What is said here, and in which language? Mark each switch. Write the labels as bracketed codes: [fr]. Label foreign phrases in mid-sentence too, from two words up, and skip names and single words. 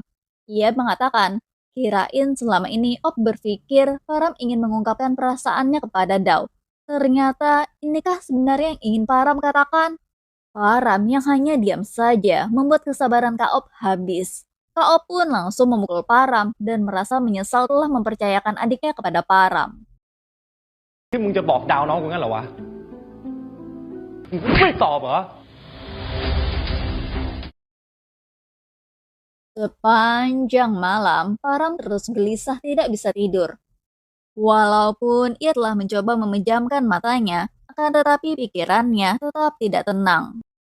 [id] Ia mengatakan, kirain selama ini Op berpikir Param ingin mengungkapkan perasaannya kepada Dao. Ternyata inikah sebenarnya yang ingin Param katakan? Param yang hanya diam saja membuat kesabaran Kaop habis. Kaop pun langsung memukul Param dan merasa menyesal telah mempercayakan adiknya kepada Param. [th] ที่มึงจะบอกดาวน้องกูงั้นเหรอวะมึงไม่ตอบเหรอ [id] Sepanjang malam, Param terus gelisah tidak bisa tidur. Walaupun ia telah mencoba memejamkan matanya, akan tetapi pikirannya tetap tidak tenang.